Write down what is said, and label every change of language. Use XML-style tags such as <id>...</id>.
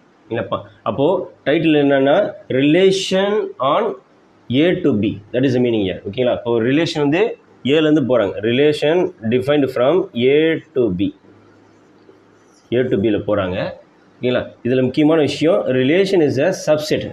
<ta>இல்லைப்பா, அப்போது டைட்டில் என்னென்னா relation on A to B,</ta> <en>That is meaning year.</en> <ta>ஓகேங்களா, இப்போது ரிலேஷன் வந்து ஏலேருந்து போகிறாங்க.</ta> <en>Relation defined from A to B, A to Bயில் போகிறாங்க.</en> <ta>ஓகேங்களா, இதில் முக்கியமான விஷயம்</ta> <en>Relation is a subset.</en>